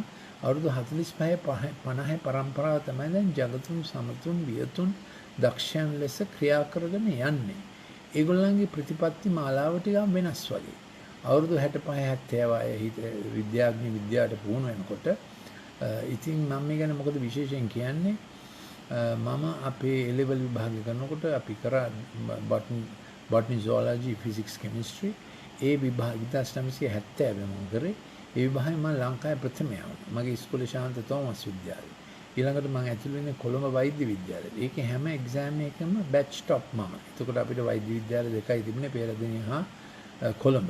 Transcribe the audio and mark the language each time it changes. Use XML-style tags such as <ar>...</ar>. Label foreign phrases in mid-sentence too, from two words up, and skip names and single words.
<si>අවුරුදු 45 50 පරම්පරාව තමයි දැන් ජගතුන් සමතුන් වියතුන් දක්ෂයන් ලෙස ක්‍රියා කරගෙන යන්නේ. ඒගොල්ලන්ගේ ප්‍රතිපත්ති මාලාව ටිකක් වෙනස් වගේ. අවුරුදු 65 70 විද්‍යාඥ විද්‍යාවට පුහුණු වෙනකොට ඉතින් මම මේ ගැන මොකද විශේෂයෙන් කියන්නේ මම අපේ</si> <en>A level</en> <si>විභාගය කරනකොට අපි කරා</si> <en>botany zoology physics chemistry</en> <si>ඒ විභාග 1970 මම කරේ ඒ විභාගයේ මම ලංකාවේ ප්‍රථමයා වුණා. මගේ ඉස්කෝලේ ශාන්ත තෝමස් විද්‍යාලය. ඊළඟට මම ඇතුළු වෙන්නේ කොළඹ වෛද්‍ය විද්‍යාලයට. ඒකේ හැම එක්සෑම් එකකම</si> <en>batch top</en> <si>මම. එතකොට අපිට වෛද්‍ය විද්‍යාල දෙකයි තිබුණේ පෙරදිනේ හා කොළඹ.</si>